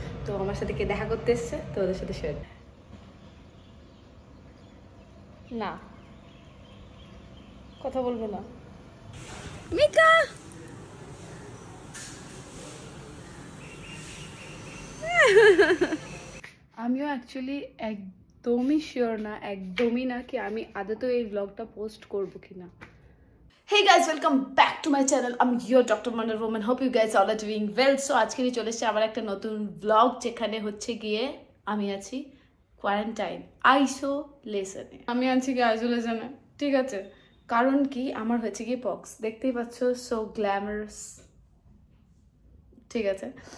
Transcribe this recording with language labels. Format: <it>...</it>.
<bn>তো আমার সাথে কে দেখা করতে এসছে, তো ওদের সাথে শেয়ার না, কথা বলবো না। মিকা আমিও অ্যাকচুয়ালি একদমই শিওর না, একদমই না কি আমি আদতেও এই ব্লগটা পোস্ট করবো কিনা।</bn> <en>Hey guys, welcome back to my channel. I'm your Dr. Wonder Woman. Hope you guys all are doing well.</en> <bn>So আজকে চলে এসেছি আবার একটা নতুন ব্লগ, যেখানে হচ্ছে গিয়ে আমি আছি কোয়ারেন্টাইন, আইসোলেশনে। আমি আছি কি আইসোলেশনে, ঠিক আছে? কারণ কি, আমার হয়েছে কি পক্স, দেখতেই পাচ্ছ, সো গ্ল্যামারাস, ঠিক আছে?</bn>